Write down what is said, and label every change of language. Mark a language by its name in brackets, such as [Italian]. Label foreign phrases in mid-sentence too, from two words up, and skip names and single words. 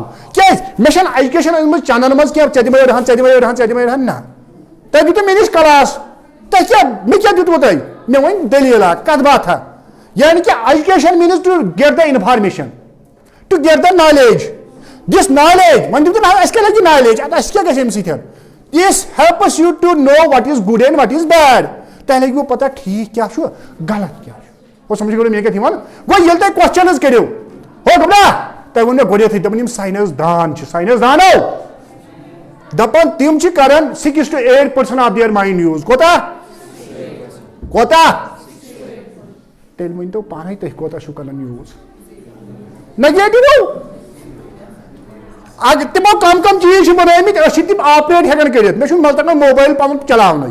[Kashmiri] کیٛازِ مےٚ چھَنہٕ ایجوکیشن أنمٕژ چندن منٛز کینٛہہ ژےٚ دِمے أڑہن نہ تۄہہِ دیُتوٕ مےٚ نِش کلاس تۄہہِ کیٛاہ مےٚ کیٛاہ دیُتوٕ تۄہہِ مےٚ وۄنۍ دٔلیٖلا کَتھ باتھا. یعنی کہِ [English] education means to get the information to get the knowledge. this knowledge [Kashmiri] وۄنۍ دِتوٕ نہ اَسہِ کیٛاہ لگہِ نالیج اَدٕ اَسہِ کیٛاہ گژھِ اَمہِ سۭتۍ. [English] this helps you to know what is good and what is bad. [Kashmiri] تۄہہِ لگوٕ پتہ ٹھیٖک کیٛاہ چھُ غلط کیٛاہ چھُ. گوٚو سمجھ گوٚو مےٚ کَتھ یِوان. گوٚو ییٚلہِ تۄہہِ کوسچنٕز کٔرِو ہو گوٚبرا تۄہہِ ووٚن مےٚ گۄڈنٮ۪تھٕے دَپان یِم ساینس دان چھِ ساینس دانو دَپان تِم چھِ کران 6 to 8% [English] of their mind use. [Kashmiri] کوتاہ تیٚلہِ ؤنۍتو پانے تُہۍ کوتاہ چھِو کران یوٗز. نگیٹِو اگر تِمو کم چیٖز چھِ بَنٲومٕتۍ أسۍ چھِ تِم آپریٹ ہٮ۪کان کٔرِتھ. مےٚ چھُنہٕ تَگان موبایل پَنُن چلاونٕے.